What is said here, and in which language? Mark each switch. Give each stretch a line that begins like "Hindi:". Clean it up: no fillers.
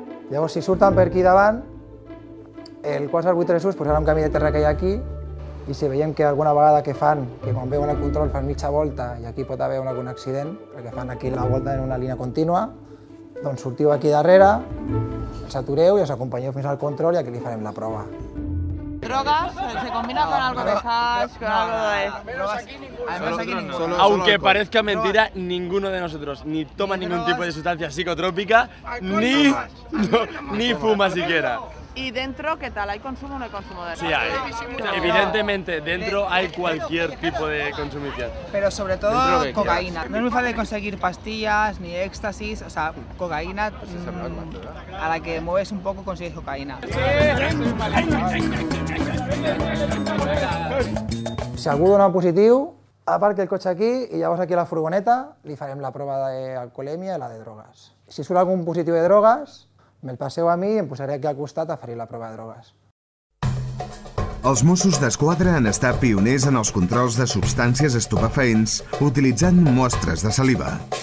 Catalan: Llavors, si surten per aquí davant, el 433 posarà un camí de terra que hi ha aquí i si veiem que alguna vegada que fan, que quan veuen el control fan mitja volta i aquí pot haver algun accident, perquè fan aquí la volta en una línia contínua, doncs sortiu aquí darrere, els atureu i els acompanyeu fins al control i aquí li farem la prova.
Spanish: Drogas, se combina con algo de hash, con algo de... Aunque parezca mentira, ninguno de nosotros ni toma ningún tipo de sustancia psicotrópica, ni fuma siquiera. ¿Y dentro qué tal? ¿Hay consumo o no hay consumo de drogas? Sí hay. Evidentemente, dentro hay cualquier tipo de consumición. Pero sobre todo cocaína. No es muy fácil conseguir pastillas ni éxtasis, o sea, cocaína a la que mueves un poco consigues cocaína.
Catalan: Si algú dona positiu, aparca el cotxe aquí i llavors aquí a la furgoneta li farem la prova d'alcoholèmia i la de drogues. Si surt algun positiu de drogues, me'l passeu a mi i em posaré aquí al costat a fer la prova de drogues. Els Mossos d'Esquadra han estat pioners en els controls de substàncies estupefaents utilitzant mostres de saliva.